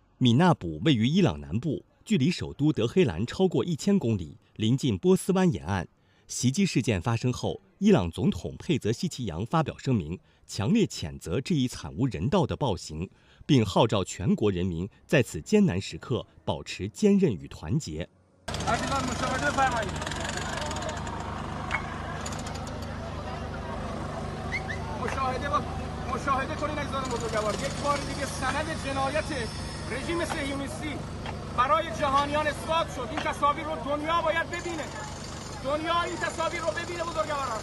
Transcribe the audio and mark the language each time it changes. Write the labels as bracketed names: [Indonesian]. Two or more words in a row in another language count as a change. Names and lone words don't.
[Chinese] 米纳卜位于伊朗南部，距离首都德黑兰超过1000公里，临近波斯湾沿岸。袭击事件发生后，伊朗总统佩泽希奇扬发表声明，强烈谴责这一惨无人道的暴行，并号召全国人民在此艰难时刻保持坚韧与团结。 [Persian] مشاهده کنید عزیزان بزرگوار، یک بار دیگه سند جنایت رژیم صهیونیستی برای جهانیان اثبات شد. این تصاویر رو دنیا باید ببینه. دنیا این تصاویر رو ببینه بزرگواران.